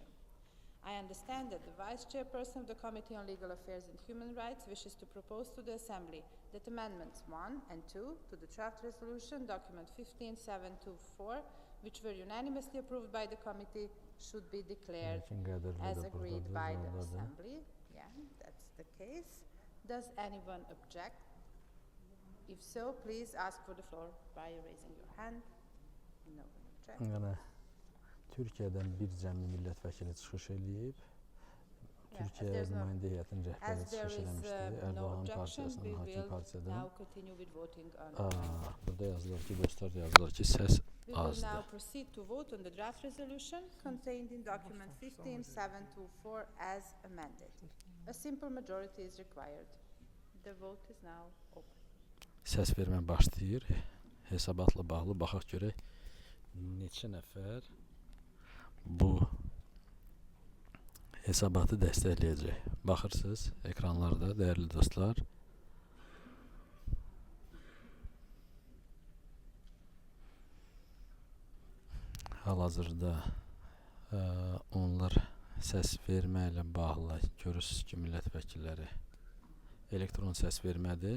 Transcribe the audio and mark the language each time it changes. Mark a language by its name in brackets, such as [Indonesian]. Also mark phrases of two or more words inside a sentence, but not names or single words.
[English] I understand that the Vice Chairperson of the Committee on Legal Affairs and Human Rights wishes to propose to the Assembly that Amendments 1 and 2 to the draft resolution, document 15724, which were unanimously approved by the Committee, should be declared as agreed by the Assembly. Yeah, that's the case. Does anyone object? If so, please ask for the floor by raising your hand. No one objects. [Azerbaijani] Türkiye'den bir cəmi millət vəkili çıxış eləyib. Türkiye nümayəndə heyətinin rəhbəri çıxış eləmişdi. Erdoğan partiyasının hakim partiyadan. Burada yazılır ki, dostlar yazılır ki, səs [English] We will [Azerbaijani] azdır. [English] now proceed to vote on the draft resolution contained in document 15724 as amended. A simple majority is required. The vote is now open. [Azerbaijani] Səs vermə başlayır. Hesabatla bağlı baxaq görək neçə nəfər bu hesabatı dəstəkləyəcək. Baxırsınız ekranlarda, dəyərli dostlar. Hal-hazırda onlar səs vermə ilə bağlı görürsünüz ki, millət vəkilləri elektron səs vermədir.